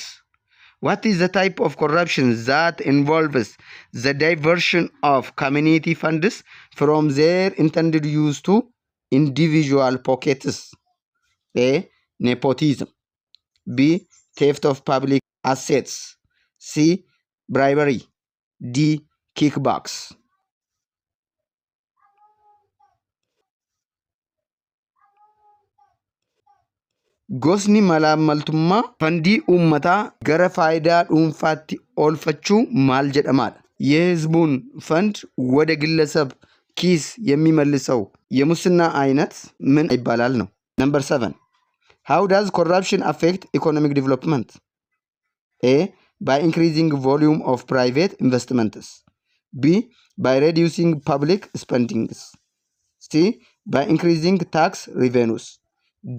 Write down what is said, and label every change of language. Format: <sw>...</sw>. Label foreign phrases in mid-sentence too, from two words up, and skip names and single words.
<en>What is the type of corruption that involves the diversion of community funds from their intended use to individual pockets? A. Nepotism. B. Theft of public assets. C. Bribery. D. Kickbacks.</en> <om>Gosni malaamaltummaa fandii uummataa gara faayidaa dhuunfaatti oolfachuu maal jedhamaadha?</om> <am>የህዝቡን ፈንድ ወደ ግለሰብ ኪስ የሚመልሰው የሙስና አይነት ምን ይባላል ነው?</am> <en>Number 7. How does corruption affect economic development? A. By increasing volume of private investments. B. By reducing public spendings. C. By increasing tax revenues. D.</en>